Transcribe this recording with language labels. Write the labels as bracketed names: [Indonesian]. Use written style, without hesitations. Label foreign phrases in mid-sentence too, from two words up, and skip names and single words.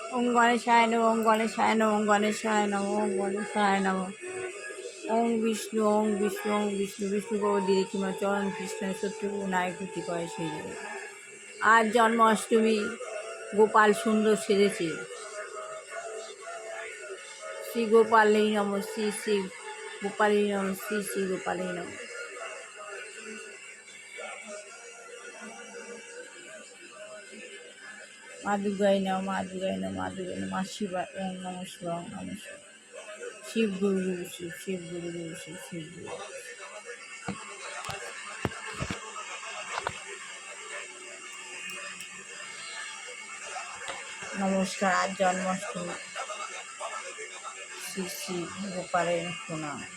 [Sanskrit] গণেশায় নমঃ, ওম গণেশায় নমঃ, ওম গণেশায় নমঃ, ওম গণেশায় নমঃ। ওম বিষ্ণু, ওম বিষ্ণু, ওম বিষ্ণু। [Bangla] বিষ্ণু প্রভু কিংবা চরণ কৃষ্ণের শত্রু নাই ক্ষতি করে সেই জন্য। আজ জন্মাষ্টমী, গোপাল সুন্দর সেজেছে। [Sanskrit] শ্রী গোপালেই নমঃ, শ্রী শ্রী গোপালেই নমঃ, শ্রী শ্রী গোপালেই নমঃ। মা দুর্গায় নমঃ, মা দুর্গায় নমঃ, মা দুর্গায় নমঃ, মা শিবা, ওম নমঃ শিবায়, ওম নমঃ শিবায়। শিব গুরু গুরু শিব, শিব গুরু গুরু শিব, শিব গুরু। [Bangla] নমস্কার, আজ জন্মাষ্টমী, শ্রী শ্রী গোপালের প্রণাম।